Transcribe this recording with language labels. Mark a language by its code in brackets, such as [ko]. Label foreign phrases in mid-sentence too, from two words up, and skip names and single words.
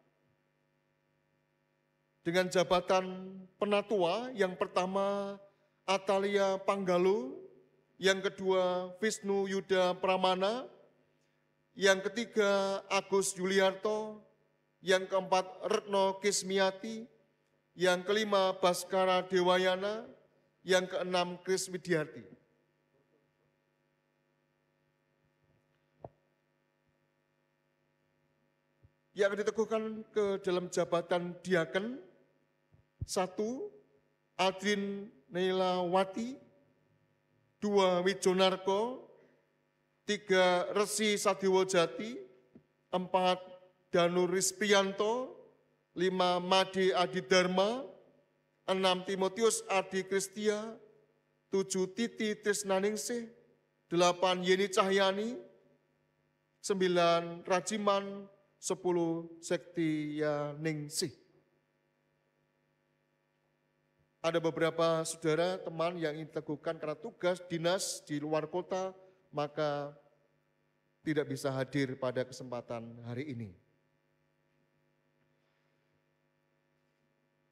[id] Dengan jabatan penatua, yang pertama Atalia Panggalu, yang kedua Wisnu Yuda Pramana, yang ketiga Agus Yuliarto, yang keempat Retno Kismiati, yang kelima Baskara Dewayana, yang keenam Kris Widiarti. Yang diteguhkan ke dalam jabatan diaken, 1, Adrin Neilawati, 2, Wijonarko, 3, Resi Sadiwojati, 4, Danur Risprianto, 5, Made Adidharma, 6, Timotius Ardi Kristia, 7, Titi Trisnaningsih, 8, Yeni Cahyani, 9, Rajiman, 10, Sektianingsih. Ada beberapa saudara, teman yang ingin diteguhkan karena tugas dinas di luar kota, maka tidak bisa hadir pada kesempatan hari ini.